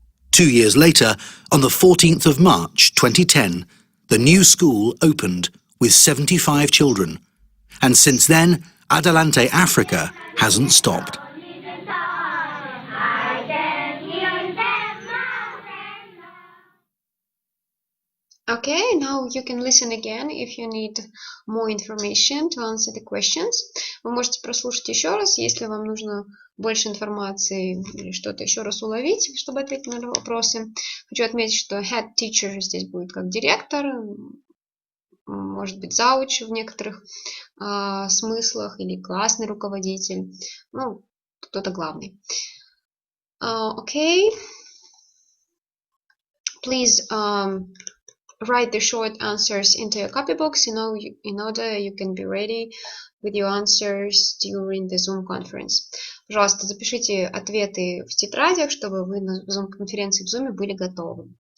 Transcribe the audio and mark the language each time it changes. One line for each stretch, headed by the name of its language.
English: 2 years later, on the 14th of March 2010, the new school opened with 75 children, and since then, Adelante Africa hasn't stopped. Okay, now you can listen again if you need more information to answer the questions.
Russian: Вы можете прослушать еще раз, если вам нужно больше информации или что-то еще раз уловить, чтобы ответить на вопросы. Хочу отметить, что head teacher здесь будет как директор, может быть, зауч в некоторых смыслах или классный руководитель. Ну, кто-то главный. Okay.
English: Please write the short answers into your copy box in order you can be ready with your answers during the Zoom conference.
Russian: Пожалуйста, запишите ответы в тетрадях, чтобы вы на Zoom-конференции в Zoom были готовы.